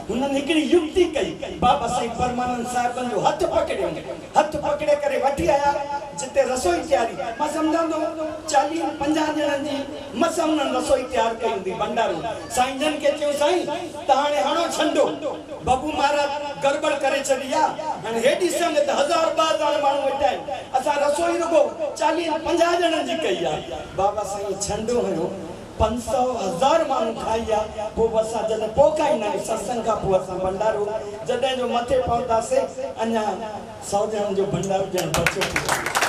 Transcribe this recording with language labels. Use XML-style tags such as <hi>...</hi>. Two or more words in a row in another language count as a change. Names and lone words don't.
<sd>हुननि हिकिड़ी युक्ति कई, बाबा साईं परमानंद साहिबनि जो हथ पकड़े करे वठी आया जिते रसोई तयारी। मां सम्झंदो 40-50 ॼणनि जी मस हुननि रसोई तयार कई हूंदी भंडारो। साईं जन खे चयो साईं त हाणे हणो छंडो, बाबू महाराज गड़बड़ करे छॾी आहे, हाणे हेॾी संगत 1000-2000 माण्हू वेठा आहिनि, असां रसोई रुगो 40-50 ॼणनि जी कई आहे। बाबा साईं छंडो हुयो, 500-1000 माण्हू खाई आहे। पोइ असां जॾहिं पोखाईंदा आहियूं सत्संग खां पोइ असां भंडारो जॾहिं जो मथे पहुतासीं अञा 100 ॼणनि जो भंडारो ॼण बचियो।</sd>